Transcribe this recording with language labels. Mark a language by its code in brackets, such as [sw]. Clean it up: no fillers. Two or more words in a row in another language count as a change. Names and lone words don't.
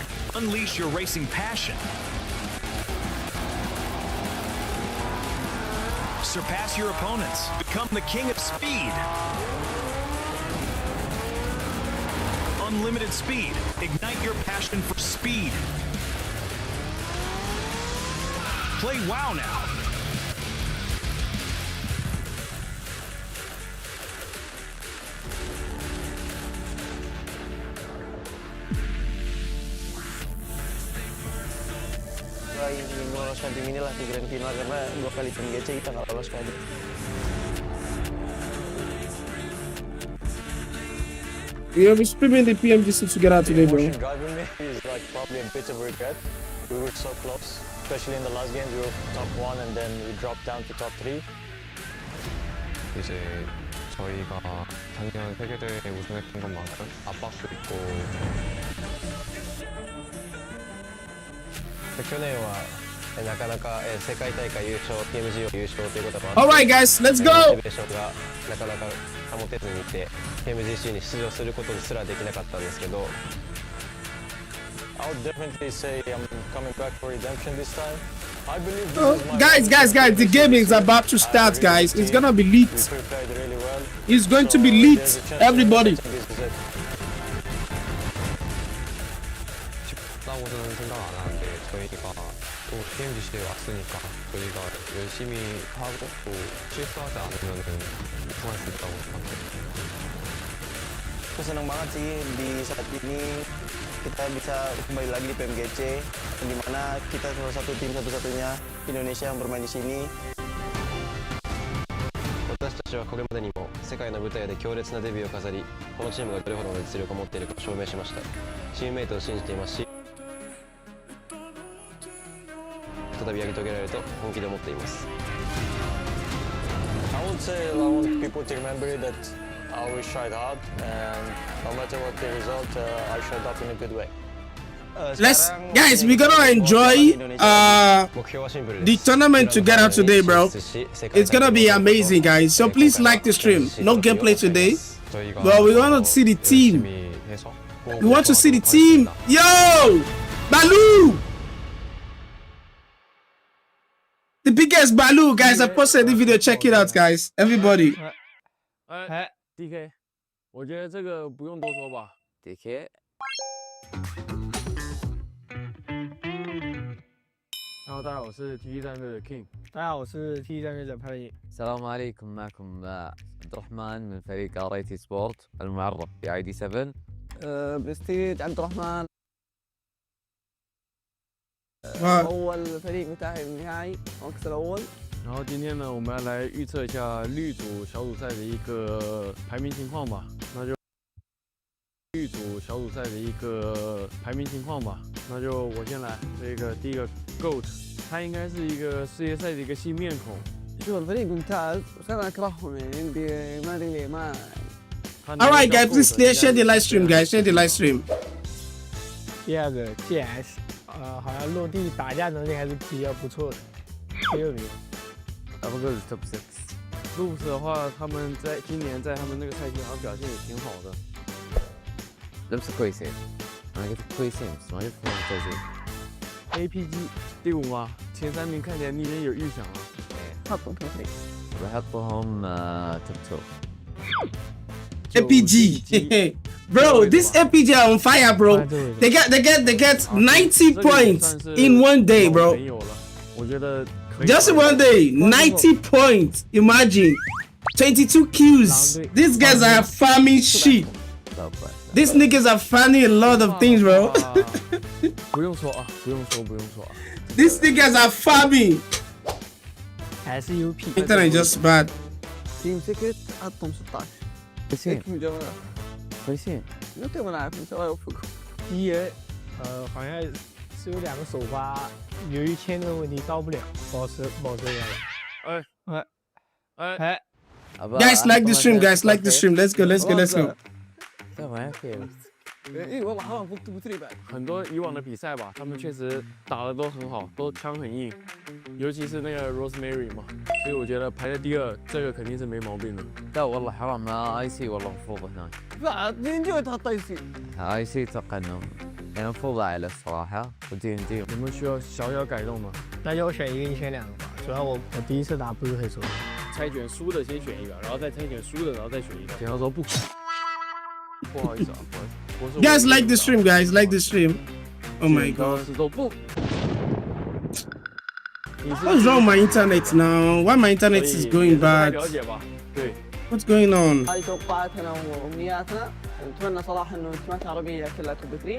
[en] Unleash your racing passion. Surpass your opponents. Become the king of speed. Unlimited speed. Ignite your passion for speed. Play WoW now. [id] Ingin meloloskan tim inilah di Grand Final karena 2 kali PMGC kita nggak lolos kali. [en] Yeah, we're streaming the PMGC to get out today, bro. Driving me is like probably a bit of regret. We were so close, especially in the last game. We were top 1 and then we dropped down to top 3. [ko] 이제 저희가 작년 세계대회 우승했던 것만큼 압박도 있고 [ja] 去年はなかなか世界大会優勝、PMG を優勝ということも [en] All right, guys, let's go. [ja] モチベーションがなかなか保てずにいて PMGC に出場することすらできなかったんですけど [en] I would definitely say I'm coming back for redemption this time. I believe this is my Guys, the game is about to start, guys. It's gonna be lit. We prepared really well. It's going to be So, lit, there's a chance everybody. that this is it. [ko] 쉽다고는 생각 안 하는데 저희가 또 PMGC에 왔으니까 저희가 열심히 하고 또 실수하지 않으면 우승할 수 있다고 생각해요. [id] Aku senang banget sih di saat ini kita bisa kembali lagi di PMGC, di mana kita salah satu tim satu-satunya Indonesia yang bermain di sini. [ja] 私たちはこれまでにも世界の舞台で強烈なデビューを飾り、このチームがどれほどの実力を持っているか証明しました。チームメイトを信じていますし、再びやり遂げられると本気で思っています。 [en] I would say I want people to remember that I always tried hard, and no matter what the result, I showed up in a good way. Guys, we're gonna enjoy the tournament together today, bro. It's gonna be amazing, guys. So please like the stream. No gameplay today, but we want to see the team. We want to see the team. Yo, Baloo, the biggest Baloo, guys. I posted the video. Check it out, guys. Everybody. [zh] DK，我觉得这个不用多说吧。DK。Hello， 大家好，我是 TT 战略的 King。大家好，我是 TT 战略的潘毅。 [ar] السلام عليكم، معكم عبد الرحمن من فريق اريتي سبورت المعرف ب ID 7. برستيج عبد الرحمن. أول فريق متأهل للنهائي المركز الأول. [zh] 然后今天呢，我们要来预测一下绿组小组赛的一个排名情况吧。那就绿组小组赛的一个排名情况吧。那就我先来，这个第一个 GOAT， 他应该是一个世界赛的一个新面孔。 [ar] شوف الفريق ممتاز بس أنا أكرههم يعني ما أدري ليه ما. [en] All right, guys, please share the live stream, guys. Share the live stream. [zh] 第二个 GS， 好像落地打架能力还是比较不错的，第2名。 [ar] أبغى أقول توب 6. [zh] Loops 的话，他们在今年在他们那个赛季好像表现也挺好的。 [ar] لبسه كويسين. أنا قلت كويسين بس ما قلت ممتازين. [zh] APG 第5吗？前3名看起来你已经有预想了。 [ar] حطهم توب 3. بحطهم توب 2. APG. [en] Bro, this APG are on fire, bro. They get 90 points in one day, bro. [zh] 没有了，我觉得。 [en] Just in one day, 90 points. Imagine 22 kills. These guys are farming shit. These niggas are funny a lot of things, bro. [zh] 不用说啊，不用说啊。 [en] These niggas are funny. [zh] 还是 UP。 [en] Internet just bad. [ar] تيم سكت حطهم 16 كويسين كويسين متى ما نعرف ان شاء الله يوفقكم [zh] 第一，好像是有2个首发，由于签证问题到不了，保持原来。 [en] Guys, like the stream, guys, like the stream. Let's go. [ar] 哎，والله حرام فقت ب 3 بعد [zh] 很多以往的比赛吧，他们确实打的都很好，都枪很硬，尤其是那个 Rosemary 嘛，所以我觉得排在第2，这个肯定是没毛病的。 [ar] لا والله حرام اي سي والله مفروض هناك بعد دي ان تحط اي سي اي سي اتوقع انه يعني مفروض اعلى الصراحه ودي ان دي [zh] 有没有需要小小改动吗？那就我选一个，你选2个吧。主要我第一次打不是很熟。猜拳输的先选一个，然后再猜拳输的，然后再选一个。剪刀说不。不好意思啊，不好意思。 [en] Guys, like the stream, guys, like the stream. Oh my god. What's wrong with my internet now? Why my internet is going bad? What's going on? [ar] هاي توقعاتنا وامنياتنا نتمنى صراحه انه التيمات العربيه كلها توب 3